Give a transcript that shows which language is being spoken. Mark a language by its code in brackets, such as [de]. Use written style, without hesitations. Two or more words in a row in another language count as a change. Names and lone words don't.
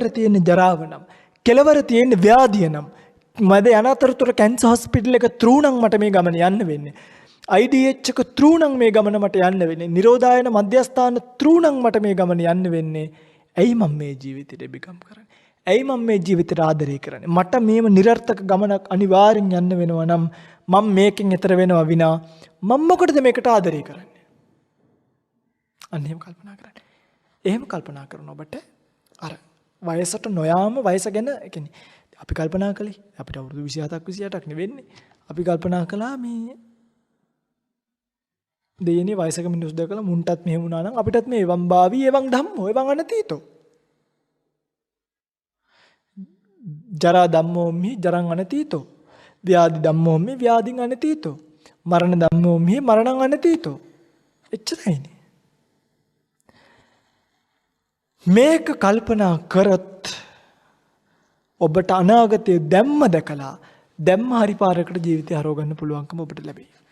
[si] තියෙන ජරාව නම් කෙලවර තියෙන ව්‍යාධිය නම් මද යන අතරතුර [en] cancer hospital [si] එක through නම් මට මේ ගමන යන්න වෙන්නේ IDH එක through නම් මේ ගමන මට යන්න වෙන්නේ නිරෝධායන මධ්‍යස්ථාන through නම් මට මේ ගමන යන්න වෙන්නේ ඇයි මම මේ ජීවිතේ බිකම් කරන්නේ ඇයි මම මේ ජීවිතේට ආදරය කරන්නේ මට මේම නිර්ර්ථක ගමනක් අනිවාර්යෙන් යන්න වෙනවා නම් මම මේකෙන් ඈතර වෙනවා විනා මම මොකටද මේකට ආදරය කරන්නේ අන්න එහෙම කල්පනා කරන්න. එහෙම කල්පනා කරන ඔබට අර වයසට නොයාම වයස ගැන කියන්නේ අපි කල්පනා කළේ අපිට අවුරුදු 27ක් 28ක් නෙවෙන්නේ. අපි කල්පනා කළා මේ දෙයනේ වයසක මිනිස්සු දැකලා මුන්ටත් මෙහෙම වුණා නම් අපිටත් මේ [pi] එවං භාවි එවං ධම්මෝ එවං අනතීතෝ. ජරා ධම්මෝම්හි ජරං අනතීතෝ. ව්‍යාධි ධම්මෝම්හි ව්‍යාධින් අනතීතෝ. මරණ ධම්මෝම්හි මරණං අනතීතෝ. [si] එච්චරයිනේ. මේක කල්පනා කරත් ඔබට අනාගතයේ දැම්ම දැකලා දැම්ම හරි පාරකට ජීවිතය හරව ගන්න පුළුවන්කම ඔබට ලැබෙයි.